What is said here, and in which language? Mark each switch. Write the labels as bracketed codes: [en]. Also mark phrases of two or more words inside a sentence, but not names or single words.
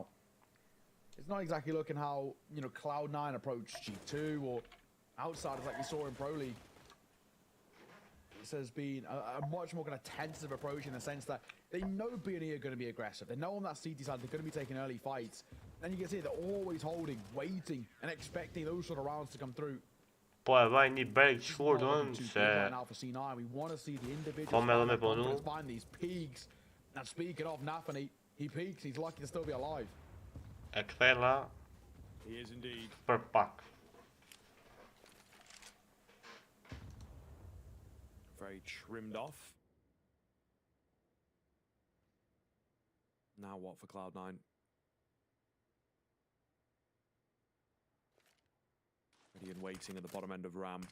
[en] It's not exactly looking how, Cloud9 approached G2 or outsiders like we saw in Pro League. This has been a much more kind of tentative approach in the sense that they know BNE are going to be aggressive. They know on that CT side they're going to be taking early fights. And you can see they're always holding, waiting, and expecting those sort of rounds to come through. [sq] Po e vaj një break shkurt unë se [en] now for C9, we want to see the individuals find these peaks. And speaking of Nafany, he peaks, he's lucky to still be alive. [sq] E kthela. [en] He is indeed. [sq] Për pak. [en] Very trimmed off. Now what for Cloud9? Ready and waiting at the bottom end of ramp.